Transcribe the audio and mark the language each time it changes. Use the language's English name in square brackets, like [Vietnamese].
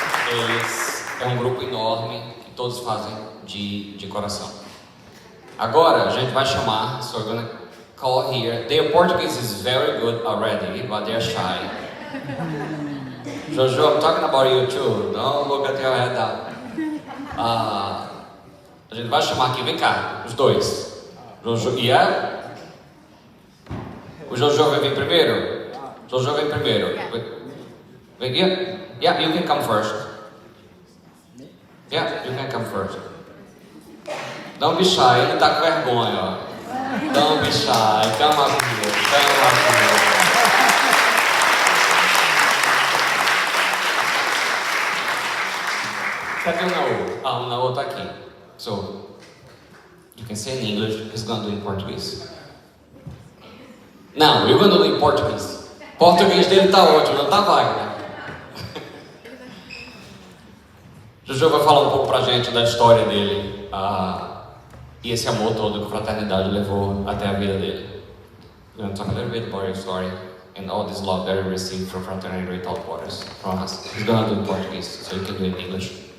[Portuguese] eles é um grupo enorme que todos fazem de coração. Agora a gente vai chamar, [English] so we're gonna call here. Their Portuguese is very good already, but they're shy. Jojo, I'm talking about you too. Don't look at your head down. [Portuguese] A gente vai chamar aqui, vem cá, os dois. Jojo e o Jojo vai vir primeiro? Jojo vem primeiro. Vem aqui? [English] Yeah, you can come first. Yeah, you can come first. Don't be shy, [Portuguese] ele tá com vergonha, ó. [English] Don't be shy, come up here, come up here. [Portuguese] Cadê o Naô? O Naô tá aqui. [English] So, you can say in English, he's gonna do in Portuguese. [Portuguese] Não, [English] you're gonna do in Portuguese. [Portuguese] Português dele tá ótimo, não tá Wagner? Jojo vai falar um pouco pra gente da história dele e esse amor todo que a fraternidade levou até a vida dele. [English] We're going to talk a little bit about your story and all this love that you received from Fraternity Without Borders from us. He's going to do it in Portuguese, so you can do it in English.